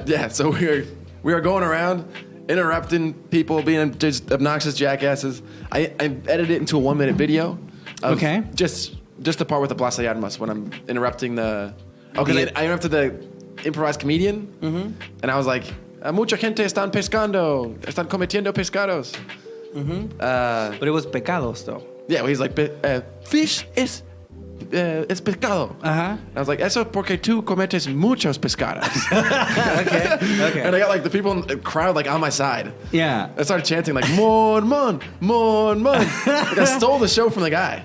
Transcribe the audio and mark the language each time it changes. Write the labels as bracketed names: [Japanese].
[English] So we are going around interrupting people, being just obnoxious jackasses. I edited it into a 1-minute video. Okay. Just the part with the Plaza de Armas when I'm interrupting I interrupted the improvised comedian. Mm-hmm. And I was like, [Spanish] mucha gente están pescando, están cometiendo pescados. [English] Mm-hmm. But it was pecados, though. Yeah, well, he's like, fish [Spanish] es pescado. [English] I was like, [Spanish] eso porque tú cometes muchos pescados. [English] Okay. And I got like the people in the crowd like on my side. Yeah. I started chanting like, Mormon. Like I stole the show from the guy.